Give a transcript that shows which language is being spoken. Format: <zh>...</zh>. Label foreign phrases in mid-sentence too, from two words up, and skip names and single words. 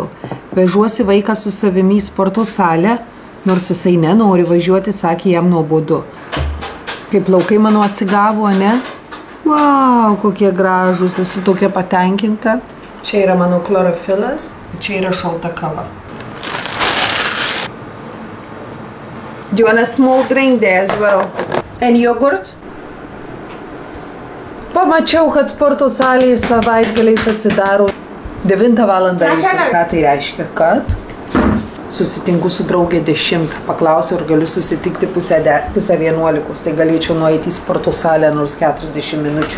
<lt>Vežuosi vaiką su savimi į sporto salę, nors jisai nenori važiuoti, sakė jam nuobodu. Kaip plaukai mano atsigavo, ne? Vau, kokie gražūs, esu tokia patenkinta. Čia yra mano chlorofilas, čia yra šalta kava.</lt> <en>Do you want a small drink there as well? And yogurt?</en> <lt>Pamačiau, kad sporto salėje savaitgaliais atsidaro 9 valandą ryto. Ką tai reiškia? Kad susitinku su draugė 10. Paklausiu, ar galiu susitikti pusę 11. Tai galėčiau nueiti į sporto salę nors 40 minučių.</lt>